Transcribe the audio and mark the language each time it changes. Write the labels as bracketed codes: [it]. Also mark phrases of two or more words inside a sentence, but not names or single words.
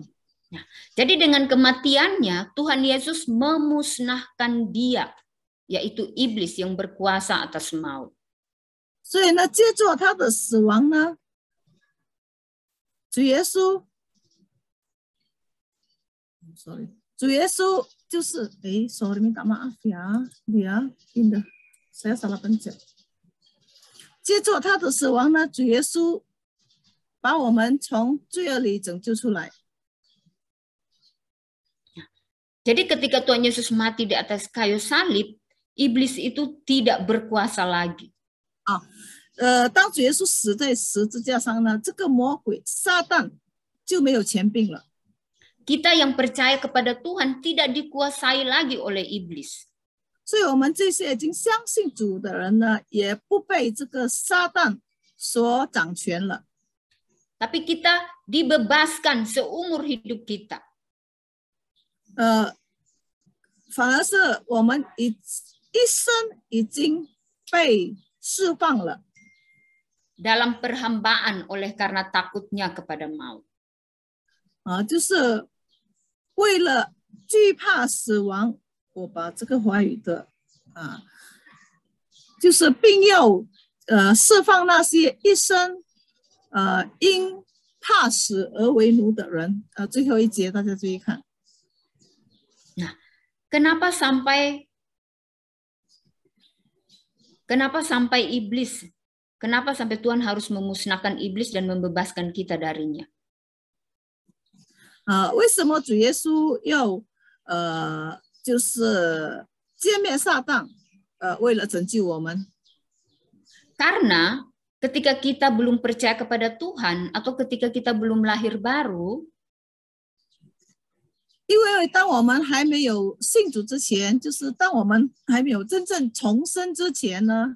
[id] Nah, jadi dengan kematiannya Tuhan Yesus memusnahkan dia, yaitu iblis yang berkuasa atas maut. [zh] 所以呢，借助他的死亡呢，主耶稣就是 [id] sorry minta maaf ya, dia indah, saya salah pencet. [zh] 借助他的死亡呢，主耶稣把我们从罪恶里拯救出来。 [id] Jadi ketika Tuhan Yesus mati di atas kayu salib, iblis itu tidak berkuasa lagi. [zh] 当主耶稣死在十字架上呢，这个魔鬼撒旦就没有权柄了。 [id] Kita yang percaya kepada Tuhan tidak dikuasai lagi oleh iblis. [zh] 所以我们这些已经相信主的人呢，也不被这个撒旦所掌权了。 [id] Tapi kita dibebaskan seumur hidup kita. [zh] 反而是我们一生已经被释放了。 [id] Dalam perhambaan oleh karena takutnya kepada maut. [zh] 就是为了惧怕死亡，我把这个华语的就是并要释放那些一生因怕死而为奴的人。最后一节大家注意看。 [id] Nah, kenapa sampai iblis? Kenapa sampai Tuhan harus memusnahkan iblis dan membebaskan kita darinya? [zh] 为什么主耶稣要就是歼灭撒旦，为了拯救我们？ [id] Karena ketika kita belum percaya kepada Tuhan atau ketika kita belum lahir baru, [zh] 因为当我们还没有信主之前，就是当我们还没有真正重生之前呢，